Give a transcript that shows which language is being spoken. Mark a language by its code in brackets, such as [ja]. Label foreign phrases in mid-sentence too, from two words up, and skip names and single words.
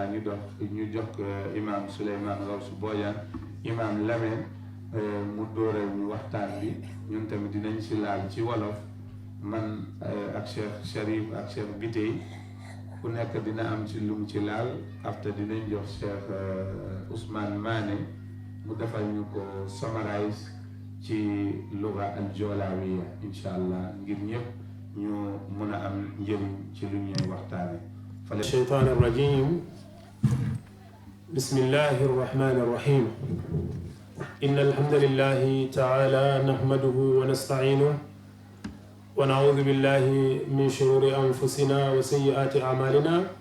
[wo] ñu jox imam Souleymane Rawsu Bojang imam Lamine mu dóoral ñu waxtaan bi ñun tamit dinañ si laal ci wolof man ak Cheikh Sharif ak Cheikh Bitey ku nekk dina am ci lum ci laal after dinañ jox Cheikh Ousmane Mané mu defal ñu ko summarize ci [ar] لغة الجولاوية إن شاء الله [wo] ngir ñëpp ñu mën a am njëriñ ci lu ñuy waxtaane [ar] الشيطان الرجيم بسم الله الرحمن الرحيم إن الحمد لله تعالى نحمده ونستعينه ونعوذ بالله من شرور أنفسنا وسيئات أعمالنا